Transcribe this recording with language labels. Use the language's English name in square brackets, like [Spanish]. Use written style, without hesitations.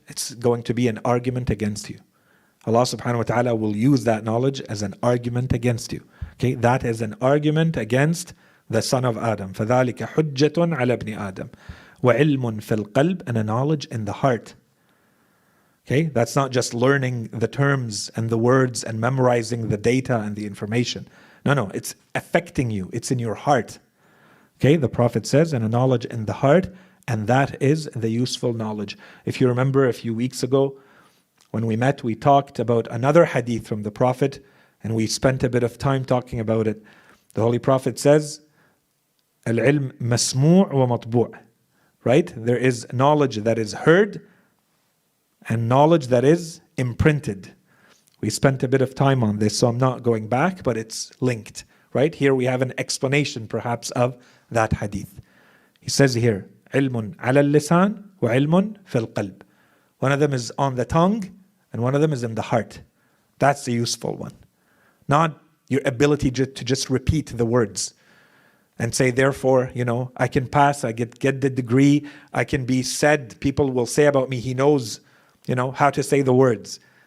[English] It's going to be an argument against you. Allah subhanahu wa ta'ala will use that knowledge as an argument against you. Okay, that is an argument against the son of Adam. [Arabic] فَذَلِكَ حُجَّةٌ عَلَى ابْنِ آدَمَ وَعِلْمٌ فِي الْقَلْبِ, [English] and a knowledge in the heart. Okay, that's not just learning the terms and the words and memorizing the data and the information. No, it's affecting you. It's in your heart. Okay, the Prophet says, and a knowledge in the heart, and that is the useful knowledge. If you remember a few weeks ago, when we met, we talked about another hadith from the Prophet, and we spent a bit of time talking about it. The Holy Prophet says, [Arabic] al-ilm masmu' wa matbu'. [English] Right? There is knowledge that is heard, and knowledge that is imprinted. We spent a bit of time on this, so I'm not going back, but it's linked. Right? Here we have an explanation perhaps of that hadith. He says here, [Arabic] علم على اللسان وعلم في القلب. [English] One of them is on the tongue, and one of them is in the heart. That's the useful one. Not your ability to just repeat the words and say, therefore, I can pass, I get the degree, I can be said, people will say about me, he knows, how to say the words.